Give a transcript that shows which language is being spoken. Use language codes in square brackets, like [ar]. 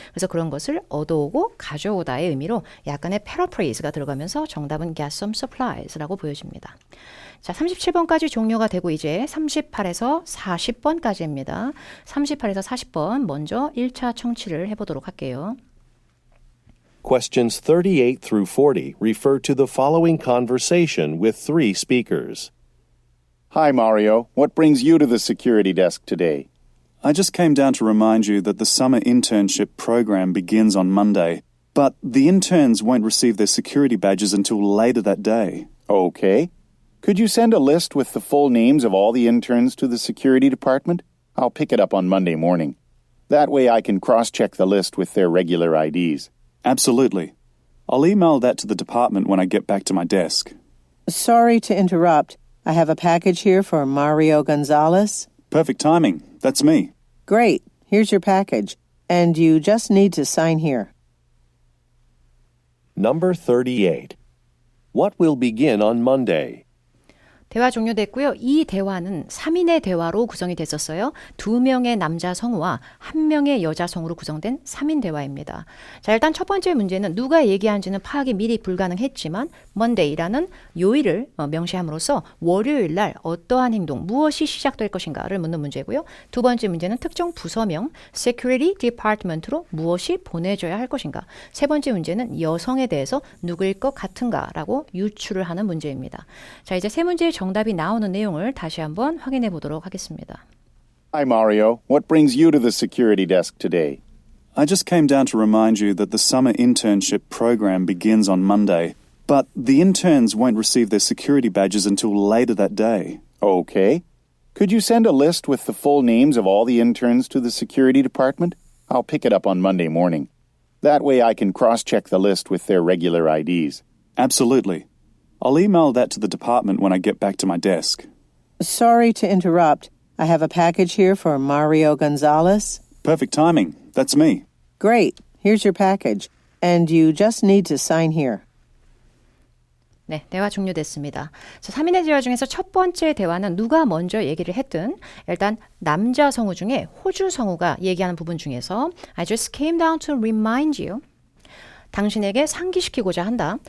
[ko] 그래서 그런 것을 얻어오고 가져오다의 의미로 약간의 paraphrase가 들어가면서 정답은 [en] get some supplies [ko] 라고 보여집니다. 자, 37번까지 종료가 되고 이제 38에서 40번까지입니다. 38에서 40번 먼저 1차 청취를 해보도록 할게요. [en] Questions 38 through 40 refer to the following conversation with three speakers. Hi, Mario. What brings you to the security desk today? I just came down to remind you that the summer internship program begins on Monday, but the interns won't receive their security badges until later that day. Okay. Could you send a list with the full names of all the interns to the security department? I'll pick it up on Monday morning. That way I can cross-check the list with their regular IDs. Absolutely. I'll email that to the department when I get back to my desk. Sorry to interrupt. I have a package here for Mario Gonzalez. Perfect timing. That's me. Great. Here's your package. And you just need to sign here. Number 38. What will begin on Monday? [ko] 대화 종료됐고요. 이 대화는 3인의 대화로 구성이 됐었어요. 2명의 남자 성우와 1명의 여자 성우로 구성된 3인 대화입니다. 자, 일단 첫 번째 문제는 누가 얘기하는지는 파악이 미리 불가능했지만 Monday라는 요일을 명시함으로써 월요일 날 어떠한 행동, 무엇이 시작될 것인가를 묻는 문제고요. 두 번째 문제는 특정 부서명 Security Department로 무엇이 보내져야 할 것인가. 세 번째 문제는 여성에 대해서 누구일 것 같은가라고 유추를 하는 문제입니다. 자, 이제 세 문제의 정답이 나오는 내용을 다시 한번 확인해 보도록 하겠습니다. [en] Hi, Mario. What brings you to the security desk today? I just came down to remind you that the summer internship program begins on Monday, but the interns won't receive their security badges until later that day. Okay. Could you send a list with the full names of all the interns to the security department? I'll pick it up on Monday morning. That way I can cross-check the list with their regular IDs. Absolutely. I'll email that to the department when I get back to my desk. Sorry to interrupt. I have a package here for Mario Gonzalez. Perfect timing. That's me. Great. Here's your package. And you just need to sign here. [ko] 네, 대화 종료됐습니다. 3인의 대화 중에서 첫 번째 대화는 누가 먼저 얘기를 했든 일단 남자 성우 중에 호주 성우가 얘기하는 부분 중에서 [en] I just came down to remind you. [ko] 당신에게 상기시키고자 한다.